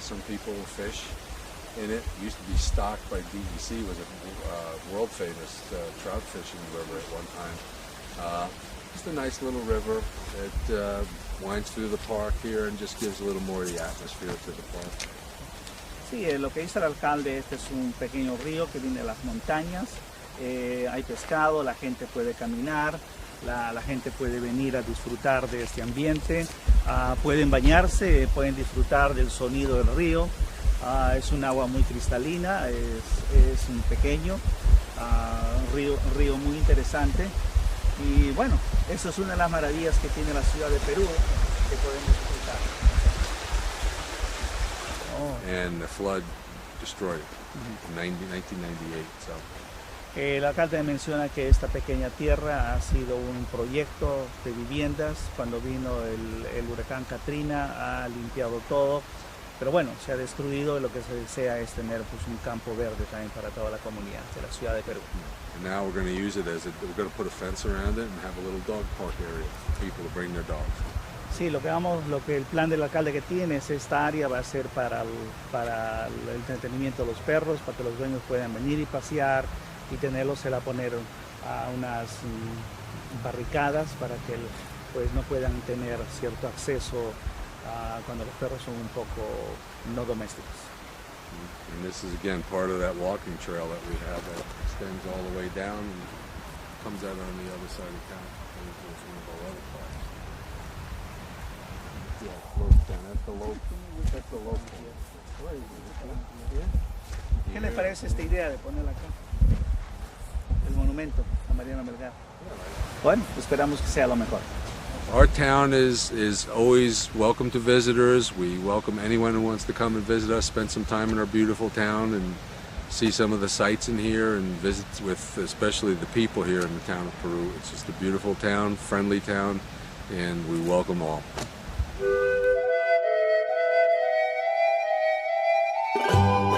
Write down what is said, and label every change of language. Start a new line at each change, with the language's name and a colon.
English: Some people fish in it. It used to be stocked by DEC. It was a world famous trout fishing river at one time. Just a nice little river. It winds through the park here and just gives a little more of the atmosphere to the park.
Spanish: Sí, lo que dice el alcalde, este es un pequeño río que viene de las montañas. Hay pescado, la gente puede caminar, la gente puede venir a disfrutar de este ambiente, pueden bañarse, pueden disfrutar del sonido del río. Es un agua muy cristalina, es un pequeño un río muy interesante, y bueno, eso es una de las maravillas que tiene la ciudad de Perú, que podemos disfrutar.
English: And the flood destroyed it in 1998. So.
Spanish: El alcalde menciona que esta pequeña tierra ha sido un proyecto de viviendas. Cuando vino el huracán Katrina ha limpiado todo, pero bueno, se ha destruido, y lo que se desea es tener pues un campo verde también para toda la comunidad de la ciudad de Perú.
English: And now we're going to use it we're going to put a fence around it and have a little dog park area for people to bring their dogs.
Spanish: Sí, lo que el plan del alcalde que tiene es esta área va a ser para el entretenimiento de los perros, para que los dueños puedan venir y pasear, y tenerlos, se va a poner a unas barricadas para que pues no puedan tener cierto acceso cuando los perros son un poco no domésticos.
English: And this is again part of that walking trail that we have that extends all the way down and comes out on the other side of town. One of our other parks. Yeah, floats down. That's the low. That's the low point.
Spanish: ¿Qué le parece esta idea de ponerla acá? El monumento a Mariano Melgar. Bueno, esperamos que sea lo mejor.
English: Our town is always welcome to visitors. We welcome anyone who wants to come and visit us, spend some time in our beautiful town, and see some of the sights in here, and visit with especially the people here in the town of Peru. It's just a beautiful town, friendly town, and we welcome all.